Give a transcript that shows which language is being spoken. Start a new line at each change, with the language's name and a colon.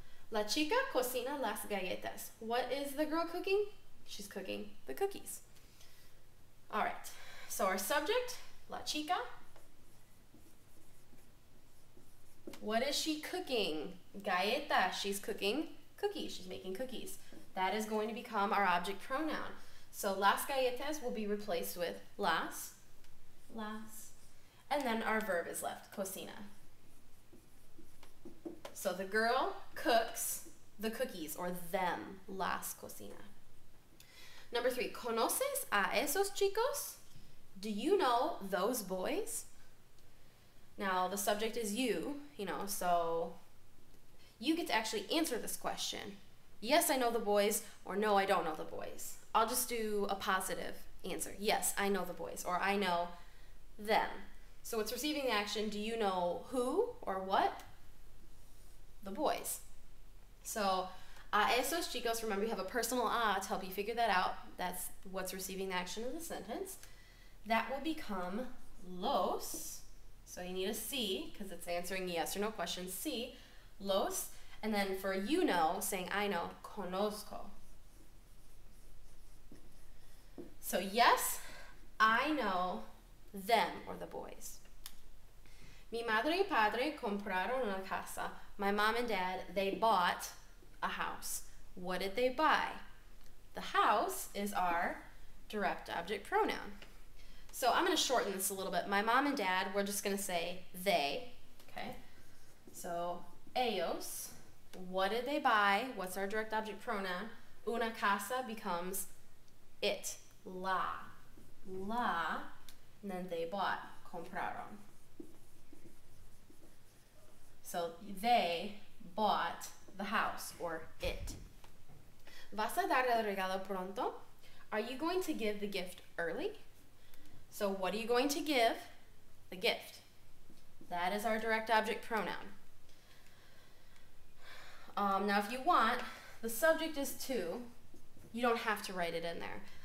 Spanish: La chica cocina las galletas.
English: What is the girl cooking? She's cooking the cookies. All right, so our subject, la chica. What is she cooking? Galleta, she's cooking cookies. She's making cookies. That is going to become our object pronoun. So las galletas will be replaced with las, and then our verb is left, cocina. So the girl cooks the cookies, or them, las cocina. Number 3,
Spanish: ¿conoces a esos chicos?
English: Do you know those boys? Now, the subject is you, so you get to actually answer this question. Yes, I know the boys, or no, I don't know the boys. I'll just do a positive answer. Yes, I know the boys, or I know them. So it's receiving the action, do you know who or what? The boys. So,
Spanish: a esos chicos,
English: remember you have a personal a to help you figure that out. That's what's receiving the action of the sentence. That will become los. So you need a C, because it's answering yes or no question. C, los. And then for you know, saying I know, conozco. So yes, I know them, or the boys.
Spanish: Mi madre y padre compraron una casa.
English: My mom and dad, they bought a house. What did they buy? The house is our direct object pronoun. So I'm going to shorten this a little bit. My mom and dad, we're just going to say they. Okay. So ellos, what did they buy? What's our direct object pronoun? Una casa becomes it. La, and then they bought, compraron. So they bought the house, or it.
Spanish: ¿Vas a dar el regalo pronto?
English: Are you going to give the gift early? So what are you going to give? The gift. That is our direct object pronoun. Now if you want, the subject is to. You don't have to write it in there.